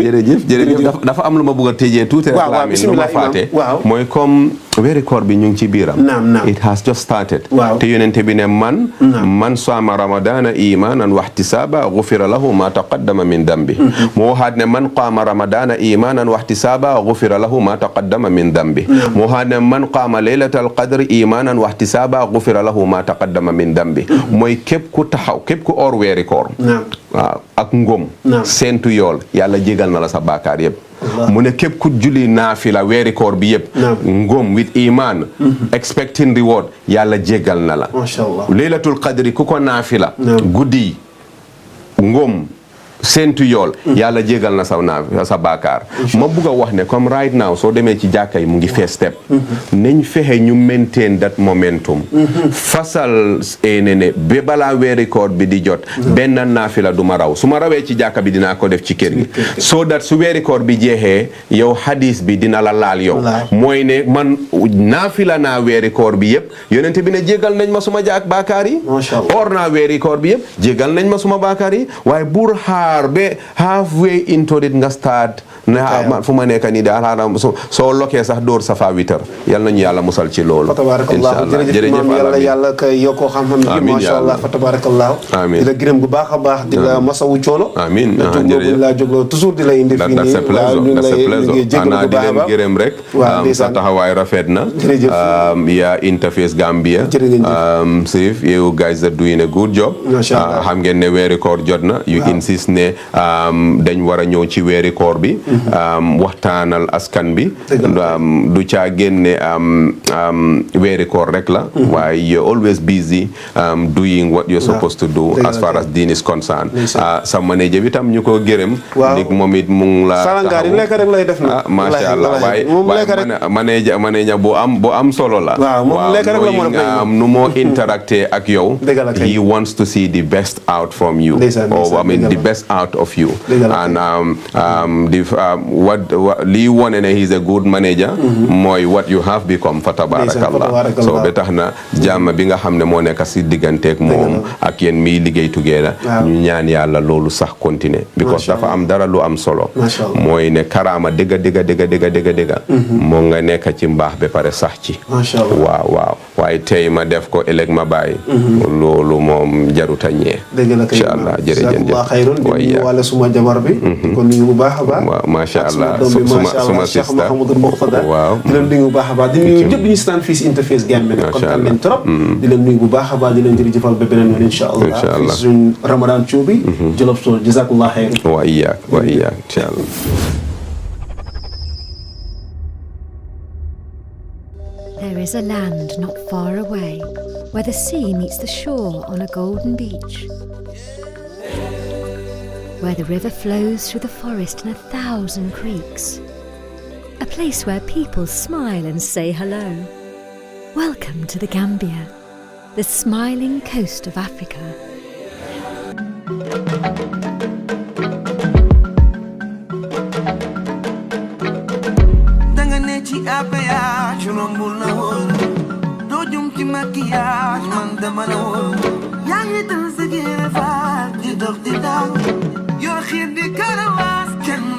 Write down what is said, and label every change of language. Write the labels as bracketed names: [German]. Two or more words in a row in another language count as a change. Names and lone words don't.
[Wolof] jërëjëf dafa am lu ma bëgg a tëjee tuuti rek laa lu ma faate mooy comme weeri koor bi ñu ngi ci biiram it has just started te yonente bi ne [Arabic] من صام رمضان إيمانا واحتسابا غفر له ما تقدم من ذنبه [Wolof] mu waxaat ne [Arabic] من قام رمضان إيمانا واحتسابا غفر له ما تقدم من ذنبه [Wolof] mu waxaat ne [Arabic] من قام ليلة القدر إيمانا واحتسابا غفر له ما تقدم من ذنبه [Wolof] mooy képp ku taxaw képp ku or weeri koor waaw ak ngëm seentu yool yàlla jégal na la sa baakaar yëpp mu ne képp ku julli naafila weeri koor bi yëpp ngëm [English] with iman expecting reward [Wolof] yàlla jégal na la [Arabic] ليلة القدر [Wolof] ku ko naafila guddi ngëm seentu yool yàlla jégal na sa baakaar ma bugg a wax ne comme [English] right now [Wolof] soo demee ci jàkka yi mu ngi fees step nañ fexe ñu [English] maintain that momentum [Wolof] fasal ne ba balaa weeri koor bi di jot benn naafila du ma raw su ma rawee ci jàkka bi dinaa ko def ci kër gi [English] so that [Wolof] su weeri koor bi jeexee yow hadis bi dina la laal yow mooy ne man naafila naa weeri koor bi yëpp yonente bi ne jégal nañ ma suma baakaar yi or naa weeri koor bi yëpp jégal nañ ma suma baakaar yi waaye buur be [English] halfway into it [Wolof] nga start ne man fu ma nekk nii de alxaram soo lokkee sax dóor safa witar yal nañu yàlla musal ci loolu. [Arabic] فتبارك الله [Wolof] jërëjëf maam yàlla kay yokkoo xam-xam gi [Arabic] ما شاء الله فتبارك الله [Wolof] di la gërëm bu baax a baax di la masawu coono amiin jërëjëf la jógloo toujours di la indi fii nii waaw ñu ngi jégalu bu baax a baax di leen gërëm rek sa taxawaay rafet na yaa Interface Gambia Sirif [English] you guys are doing a good job [Wolof] xam ngeen ne weeri koor jot na [English] you insist [Wolof] ne dañ war a ñëw ci weeri koor bi waxtaanal askan bi du caa génne weeri koor rek la waaye [English] you're always busy doing what you're supposed to do as far as deen is concerned [Wolof] sa manager bi tam ñu ko gërëm dik moom it mu ngi la salangaari lekk rek lay def na [Arabic] ما شاء الله [Wolof] waaye manager bu am solo la moom lekk rek la mën a nu moo interacté ak yow [English] he wants to see the best out from you or I mean the best out of you [Wolof] and lii wone ne [English] he's a good manager [Wolof] mooy [English] what you have become [Arabic] فتبارك الله [Wolof] so ba tax na jàmm bi nga xam ne moo nekk si digganteeg moom ak yéen miy liggéey together ñu ñaan yàlla loolu sax continuer because dafa am dara lu am solo mooy ne karaama dëgga moo nga nekk ci mbaax ba pare sax ci waaw waaye tey ma def ko ëllëg ma bàyyi loolu moom jaruta ñee [Arabic] إن شاء الله [Wolof] jërëjëf waaye wala suma jabar bi kon nuyu bu baax a baax waaw [Arabic] ما شاء الله [Wolof] suma Cheikh Mahamadou Mourtada di leen nuyu bu baax a baax di nuyu ñëpp ñu seetaan fii si Interface Gambia nag kontaan nañ trop di leen nuyu bu baax a baax di leen jërëjëfal ba beneen yoon [Arabic] إن شاء الله [Wolof] fii suñ Ramadan Show bi Jolof Show [Arabic] جزاك الله خير وإياك إن شاء الله. [English] There is a land not far away where the sea meets the shore on a golden beach, where the river flows through the forest in 1,000 creeks, a place where people smile and say hello. Welcome to the Gambia, the smiling coast of Africa. [Wolof] Maquillage, man dama la woon yaa ngi dal sa géefaal di dox di daw yor xiir di karawaas kenn